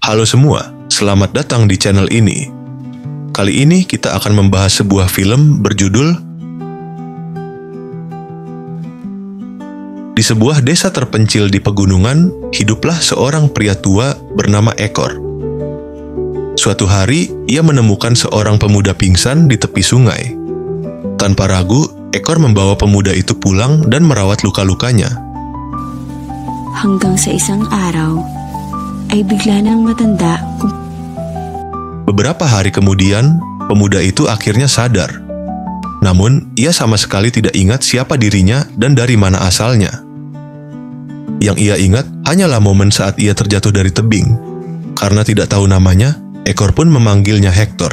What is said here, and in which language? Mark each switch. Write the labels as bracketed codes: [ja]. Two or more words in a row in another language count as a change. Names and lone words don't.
[id] Halo semua, selamat datang di channel ini. Kali ini kita akan membahas sebuah film berjudul Di sebuah desa terpencil di pegunungan, hiduplah seorang pria tua bernama Ekor. Suatu hari, ia menemukan seorang pemuda pingsan di tepi sungai. Tanpa ragu, Ekor membawa pemuda itu pulang dan merawat luka-lukanya. [tl] Hanggang sa isang araw, ay bigla nang matanda. [id] Beberapa hari kemudian, pemuda itu akhirnya sadar. Namun, ia sama sekali tidak ingat siapa dirinya dan dari mana asalnya. Yang ia ingat hanyalah momen saat ia terjatuh dari tebing. Karena tidak tahu namanya, Ekor pun memanggilnya Hector.